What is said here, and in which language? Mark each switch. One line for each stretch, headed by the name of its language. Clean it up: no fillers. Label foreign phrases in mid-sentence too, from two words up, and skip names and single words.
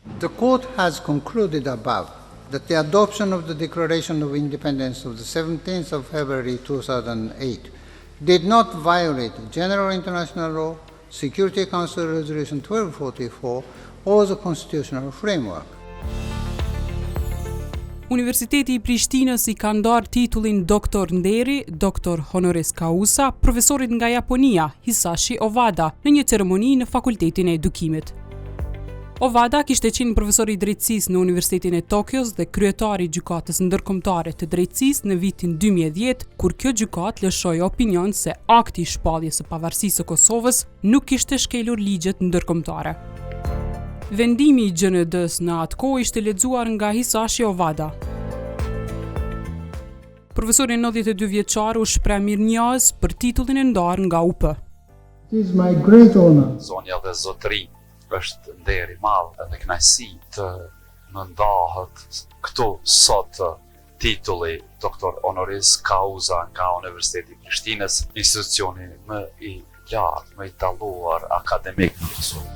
English: The court has concluded above that the adoption of the Declaration of Independence of the 17th of February 2008 did not violate general international law, Security Council Resolution 1244, or the constitutional framework.
Albanian: Universiteti I Prishtinës I ka ndarë titullin doktor nderi, doktor
Latin: honoris causa,
Albanian: profesorit nga Japonia, Hisashi Ovada, në një ceremoni në Fakultetin e Edukimit. Ovada kishte qenë profesor I drejtësisë në Universitetin e Tokios dhe kryetari I gjykatës ndërkombëtare të drejtësisë në vitin 2010, kur kjo gjykatë lëshoi opinion se akti I shpalljes së pavarësisë së Kosovës nuk kishte shkelur ligjet ndërkombëtare. Vendimi I GND-s në atë kohë ishte lexuar nga Hisashi Ovada. Profesori 92 vjeçar u shpreh mirënjohës për titullin e ndarë nga UP.
English: It is my great honor.
Albanian: Zonja dhe zotëri, është nder I madh dhe kënaqësi të më ndahet këtu sot titulli doktor
Latin: honoris causa
Albanian: nga Universiteti I Prishtinës, institucioni më I lartë, më I dalluar akademik në Kosovë.